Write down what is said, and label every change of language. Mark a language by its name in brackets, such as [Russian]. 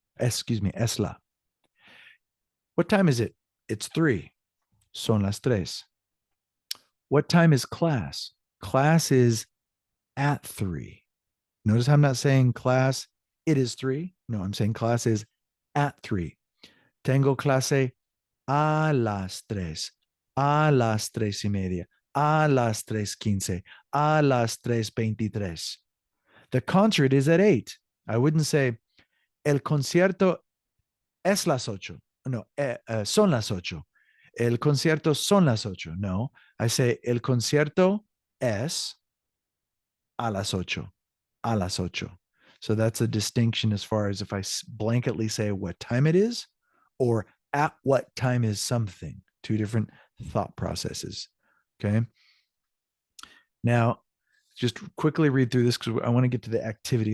[English] Es la. What time is it? It's 3. [Spanish] Son las 3. [English] What time is class? Class is at 3. Notice I'm not saying class, it is 3. No, I'm saying class is at 3. [Spanish] Tengo clase a las 3, a las 3:30, a las 3:15, a las 3:23. [English] The concert is at 8. I wouldn't say [Spanish] el concierto es las 8. No, son las 8. El concierto son las 8. [English] No, I say [Spanish] el concierto es a las 8. A las 8. [English] So that's a distinction as far as if I blanketly say what time it is, or at what time is something. Two different thought processes. Okay. Now, just quickly read through this because I want to get to the activity.